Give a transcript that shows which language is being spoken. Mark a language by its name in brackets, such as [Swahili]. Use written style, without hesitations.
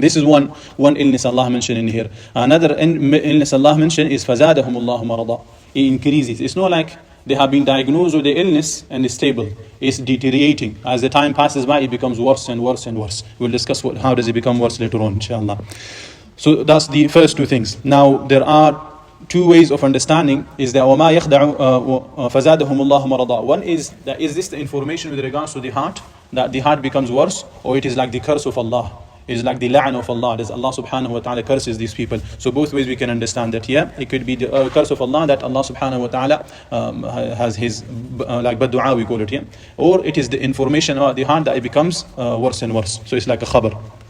[English] This is one illness Allah mentioned in here. Another illness Allah mentioned is [Arabic] فَزَادَهُمُ اللَّهُ مَرَضًا. [English] It increases. It's not like they have been diagnosed with the illness and it's stable. It's deteriorating. As the time passes by, it becomes worse and worse and worse. We'll discuss how does it become worse later on, inshallah. So that's the first two things. Now there are two ways of understanding. Is that [Arabic] وَمَا يَخْدَعُ فَزَادَهُمُ اللَّهُ مَرَضًا. [English] One is that is this the information with regards to the heart, that the heart becomes worse, or it is like the curse of Allah? It is like the la'an of Allah, that Allah subhanahu wa ta'ala curses these people. So both ways we can understand that. Yeah, it could be the curse of Allah, that Allah subhanahu wa ta'ala has his like bad dua we call it, yeah, or it is the information about the heart that it becomes worse and worse. So it's like a khabar.